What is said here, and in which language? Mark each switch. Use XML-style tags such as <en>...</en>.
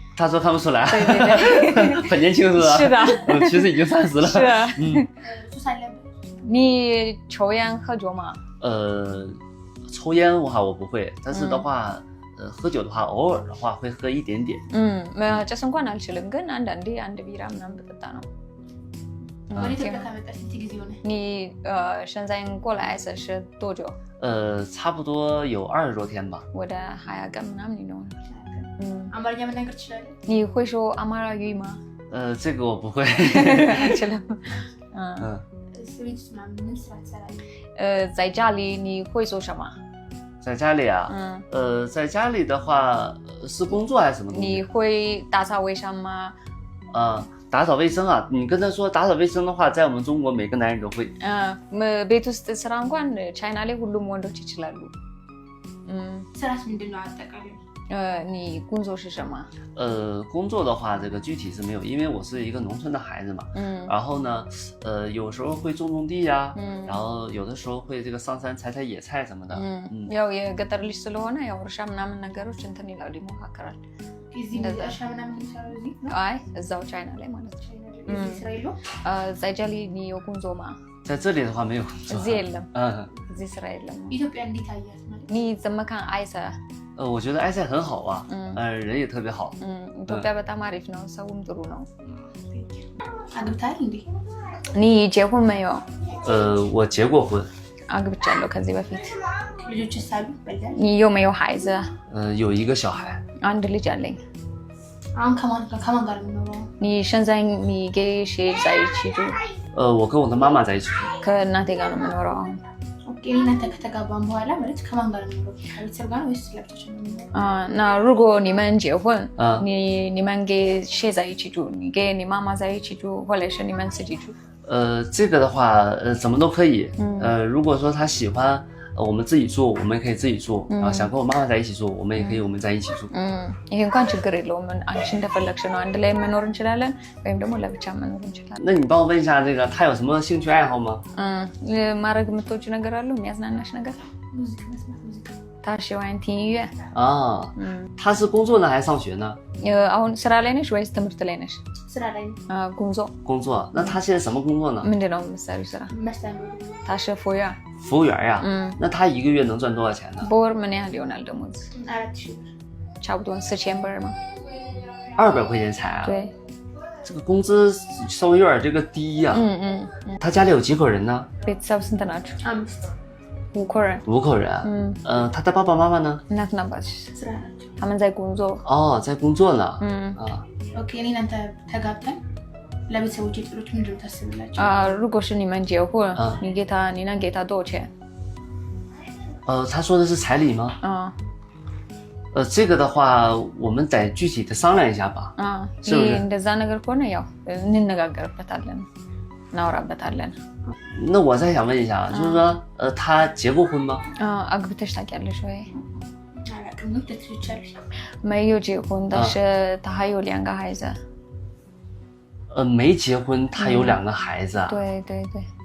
<zh>他说看不出来。对对对。很年轻是吧？是的。其实已经30了。是。嗯。你抽烟喝酒吗？抽烟的话我不会，但是的话，喝酒的话偶尔的话会喝一点点。</zh> <am>ጭስ እንኳን አልችልም፣ ግን አንዳንዴ አንድ ቢራ ምናምን ብጠጣ ነው።</am> <zh>你现在过来是多久？差不多有20多天吧。</zh> <am>ወደ 20 ቀን ምናምን ይሆናል። አማርኛ መናገር ትችላለህ?</am> <zh>你会说አማርኛ吗？这个我不会。</zh> <am>አልችልም።</am> <zh>在家里你会做什么？在家里啊？在家里的话是工作还是什么东西？你会打扫卫生吗？打扫卫生啊，你跟他说打扫卫生的话，在我们中国每个男人都会。</zh> <am>ቤት ውስጥ ስራ እንኳን ቻይና ላይ ሁሉም ወንዶች ይችላሉ። ስራስ ምንድን ነው አጠቃላይ?</am> <zh>你工作是什么？工作的话，这个具体是没有，因为我是一个农村的孩子嘛。然后呢，有时候会种种地呀，然后有的时候会这个上山采采野菜什么的。</zh> <am>ያው የገጠር ልጅ ስለሆነ ያው እርሻ ምናምን ነገሮች እንትን ይላሉ፣ ይሞካከራል። አይ እዛው ቻይና ላይ ማለት ነው።</am> <zh>在这里你有工作吗？在这里的话没有工作。</zh> <am>እዚህ የለም። እዚህ ስራ የለም። ኢትዮጵያ እንዴት አያት ማለት?</am> <zh>你怎么看艾塞？我觉得埃塞很好啊，人也特别好。</zh> <am>ኢትዮጵያ በጣም አሪፍ ነው፣ ሰውም ጥሩ ነው። አግብተሃል እንዴ?</am> <zh>你结婚没有？我结过婚。</zh> <am>አግብቻለሁ ከዚህ በፊት። ልጆችስ አሉ?</am> <zh>你有没有孩子？有一个小孩。</zh> <am>አንድ ልጅ አለኝ። አሁን ከማን ጋር ነው የምኖረው?</am> <zh>你现在你跟谁在一起住？我跟我的妈妈在一起住。</zh> <am>ከእናቴ ጋር ነው የምኖረው አሁን። ኦኬ። እናንተ ከተጋባን በኋላ ማለት ከማን ጋር ነው የምኖረው? ከቤተሰብ ጋር ወይስ ለብቻችን ነው የምኖረው?</am> <zh>那如果你们结婚，你们跟谁在一起住？你跟你妈妈在一起住，或者是你们自己住？这个的话，怎么都可以。如果说他喜欢我们自己住，我们可以自己住。然后想跟我妈妈在一起住，我们也可以我们在一起住。</zh> <am>ይሄ እንኳን ችግር የለውም። አንቺ እንደፈለግሽ ነው። አንድ ላይ መኖር እንችላለን ወይም ደግሞ ለብቻ መኖር እንችላለን።</am> <zh>那你帮我问一下这个他有什么兴趣爱好吗？</zh> <am>ማድረግ የምትወጂው ነገር አለው? የሚያዝናናሽ ነገር? ሙዚቃ መስማት። ሙዚቃ</am> <zh>他喜欢听音乐。他是工作呢还是上学呢？</zh> <am>አሁን ስራ ላይ ነሽ ወይስ ትምህርት ላይ ነሽ? ስራ ላይ ነኝ።</am> <zh>工作。那他现在什么工作呢？</zh> <am>ምንድን ነው የምትሰሪው ስራ?</am> <zh>他是服务员。服务员呀。那他一个月能赚多少钱呢？</zh> <am>በወር ምን ያህል ይሆናል ደሞዝ? 4000ብር。</am> <zh>差不多4000ብር吗？200块钱才啊？对。这个工资稍微有点这个低呀。他家里有几口人呢？</zh> <am>ቤተሰብ ስንት ናችሁ?</am> <zh>5። 5口人。 5口人。他的爸爸妈妈呢？</zh> <am>እናትና አባት</am> <zh>他们在工作。哦，在工作呢。</zh> <am>ኦኬ እኔ እናንተ ተጋብተን ለቤተሰቦቼ ጥሎች ምንድን ነው ታስብላችሁ?</am> <zh>如果是你们结婚，你能给他多少钱？他说的是彩礼吗？这个的话我们得具体的商量一下吧。是不是？</zh> <am>እንደዛ ነገር ከሆነ ያው እንነጋገርበታለን እናወራበታለን።</am> <zh>那我再想问一下，就是说他结过婚吗？</zh> <am>አግብተሽ ታውቂያለሽ ወይ? አላውቅም።</am> <zh>没有结婚，但是他还有2个孩子。没结婚，他有2个孩子。对对对。</zh>